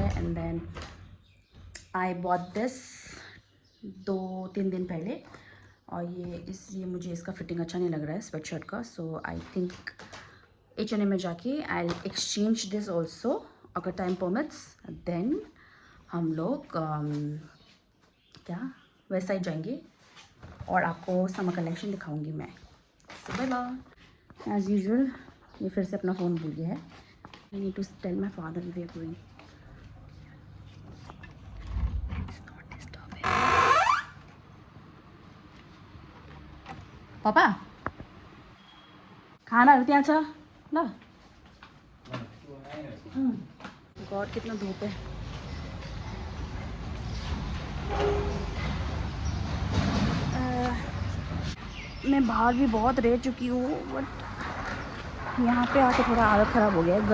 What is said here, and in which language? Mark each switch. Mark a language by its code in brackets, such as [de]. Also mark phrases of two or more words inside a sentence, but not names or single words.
[en] and then I bought this [hi] 2-3 दिन पहले, और ये मुझे इसका फिटिंग अच्छा नहीं लग रहा है [en] sweat shirt [hi] का, [en] so I think [hi] H&M में जाके [en] I exchange this also. [hi] अगर [en] time permits then [hi] हम लोग क्या वेस्ट साइड जाएंगे और आपको [en] summer collection [hi] दिखाऊंगी मैं। [en] so bye bye. as usual [hi] ये फिर से अपना फ़ोन भूल गया है। [en] I need to tell my father we are going. [gu] पापा ખાણું ત્યાં છે લ। [hi] गॉड कितना धूप है। मैं बाहर भी बहुत रह चुकी हूँ, बट यहाँ पे आके थोड़ा हालत ख़राब हो गया है।